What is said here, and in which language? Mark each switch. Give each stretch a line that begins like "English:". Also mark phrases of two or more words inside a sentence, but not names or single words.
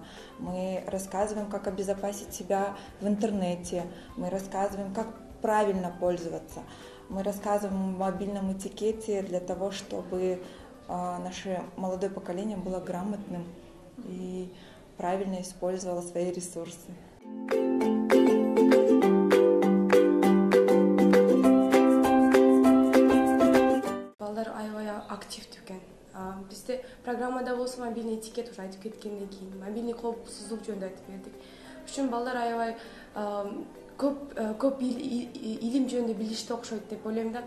Russian: Мы рассказываем, как обезопасить себя в интернете. Мы рассказываем, как правильно пользоваться. Мы рассказываем о мобильном этикете для того, чтобы наше молодое поколение было грамотным и правильно использовала свои ресурсы.
Kyrgyz: Балдар аябай активдүү экен. Бизде программада болсо
Russian: мобильный этикет
Kyrgyz: уже айтып кеткенден кийин мобильный коопсуздук жөнүндө айтып бердик. Үчүн балдар аябай көп илим жөнүндө билишти окшойт деп ойлойм да.